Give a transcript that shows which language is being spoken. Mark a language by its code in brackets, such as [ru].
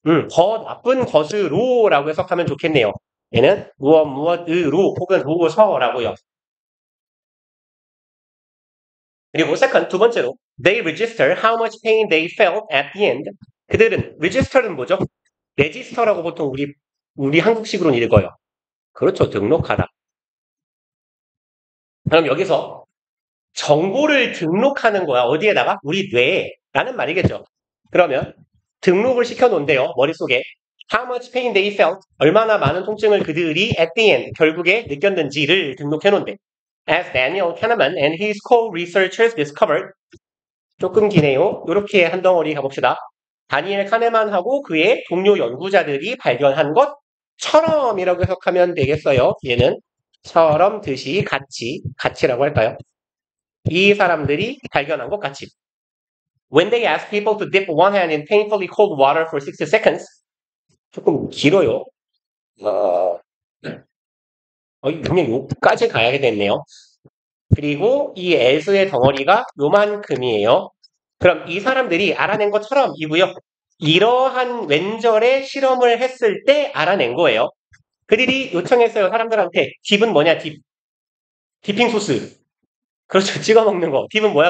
[ko] 더 나쁜 것으로라고 해석하면 좋겠네요. 얘는 무엇으로 혹은 무엇서라고요. 그리고 [en] second, [ko] 두 번째로 [en] they register how much pain they felt at the end. [ko] 그들은 register는 뭐죠? register라고 보통 우리 한국식으로는 읽어요. 그렇죠. 등록하다. 그럼 여기서 정보를 등록하는 거야. 어디에다가? 우리 뇌에. 라는 말이겠죠. 그러면 등록을 시켜놓은대요. 머릿속에. [en] How much pain they felt. [ko] 얼마나 많은 통증을 그들이 [en] at the end, [ko] 결국에 느꼈는지를 등록해놓은대. [en] As Daniel Kahneman and his co-researchers discovered. [ko] 조금 기네요. 이렇게 한 덩어리 가봅시다. 다니엘 카네만하고 그의 동료 연구자들이 발견한 것처럼이라고 해석하면 되겠어요. 얘는 처럼, 듯이, 같이라고 할까요? 이 사람들이 발견한 것 같이. [en] When they ask people to dip one hand in painfully cold water for 60 seconds, [ko] 조금 길어요. 분명 요까지 가야 됐네요. 그리고 이 애수의 덩어리가 요만큼이에요. 그럼 이 사람들이 알아낸 것처럼 이고요. 이러한 왼절의 실험을 했을 때 알아낸 거예요. 그들이 요청했어요. 사람들한테. 딥은 뭐냐? 디핑 소스. 그렇죠. 찍어 먹는 거. 딥은 뭐야?